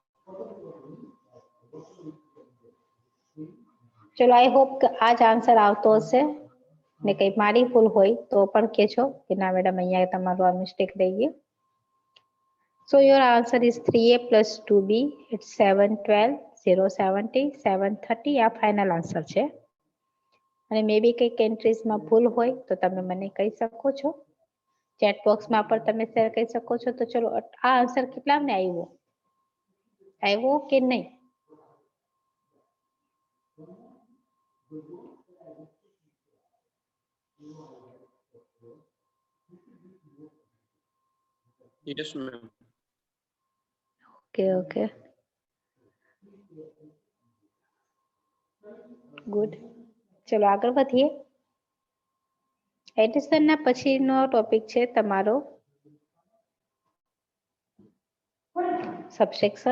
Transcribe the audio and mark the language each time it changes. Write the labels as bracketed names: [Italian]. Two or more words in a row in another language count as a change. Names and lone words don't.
[Gujarati] ચલો [English] I hope [Gujarati] કે આ જ આન્સર આવતો હશે, ને કઈ મારી ભૂલ હોય તો પણ કહેજો કે ના મેડમ અહીંયા તમારો આ મિસ્ટેક રહી ગયો. [English] So your answer is 3a plus 2b. It's 7, 12, 0, 70, 7, 30. [Gujarati] આ ફાઇનલ આન્સર છે. અને [English] may be [Gujarati] કંઈક એન્ટ્રીઝમાં ભૂલ હોય તો તમે મને કહી શકો છો. [English] chat box [Gujarati] પણ તમે શેર કરી શકો છો. તો ચલો આ આન્સર કેટલાને આવ્યો કે નહીં? [English] Yes, ma'am. Okay. ગુડ. [Gujarati] ચલો આગળ વધીએ. એડિશનના પછીનો ટોપિક છે તમારો સબસેક્શન.